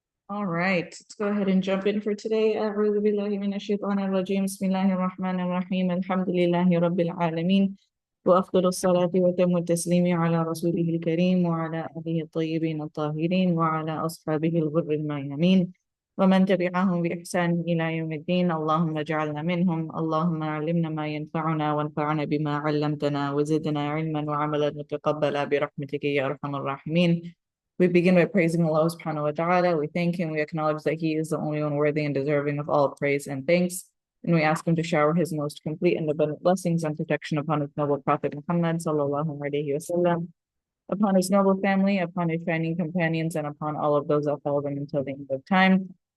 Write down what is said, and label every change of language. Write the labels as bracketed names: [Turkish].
[English] All right, let's go ahead and jump in for today. [Arabic] أعوذ بالله من الشيطان الرجيم. بسم الله الرحمن الرحيم. الحمد لله رب العالمين. وأفضل الصلاة وتم التسليم على رسوله الكريم وعلى آله الطيبين الطاهرين وعلى أصحابه الغر الميامين ومن تبعهم بإحسان إلى يوم الدين. اللهم اجعلنا منهم. اللهم علمنا ما ينفعنا وانفعنا بما علمتنا وزدنا علما وعملا متقبلا برحمتك يا أرحم الراحمين. [English] We begin by praising Allah subhanahu wa ta'ala. We thank Him. We acknowledge that He is the only one worthy and deserving of all praise and thanks. And we ask Him to shower His most complete and abundant blessings and protection upon His noble Prophet Muhammad sallallahu alaihi wasallam, upon His noble family, upon His shining companions, and upon all of those that follow them until the end of time.